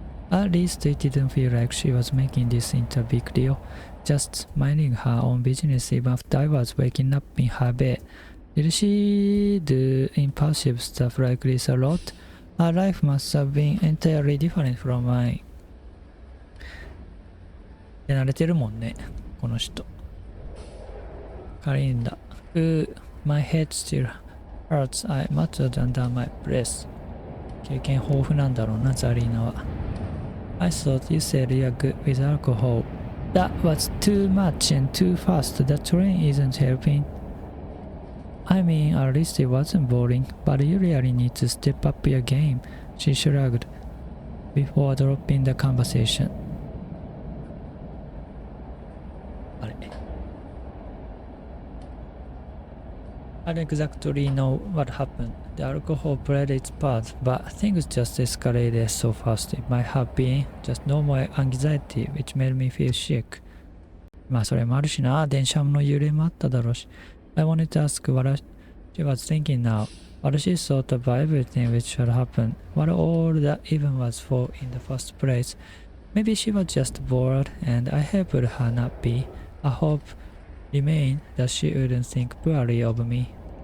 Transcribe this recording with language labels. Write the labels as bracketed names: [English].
[English] At least it didn't feel like she was making this into a big deal, just minding her own business even after I was waking up in her bed. Did she do impulsive stuff like this a lot? Her life must have been entirely different from mine. [Japanese] 慣れてるもんね、この人。カリンダ。 [English] My head still hurts, I muttered under my breath. [Japanese] 経験豊富なんだろうな、ザリーナは。 [English] I thought you said you're good with alcohol. That was too much and too fast. The train isn't helping. I mean, at least it wasn't boring, but you really need to step up your game, she shrugged, before dropping the conversation. I don't exactly know what happened. The alcohol played its part, but things just escalated so fast. It might have been just normal anxiety, which made me feel sick. [Japanese] まあそれもあるしな、電車の揺れもあっただろうし。 [English] I wanted to ask what she was thinking now. What she thought about everything which had happened. What all that even was for in the first place. Maybe she was just bored, and I helped her not be. I hope remained that she wouldn't think poorly of me.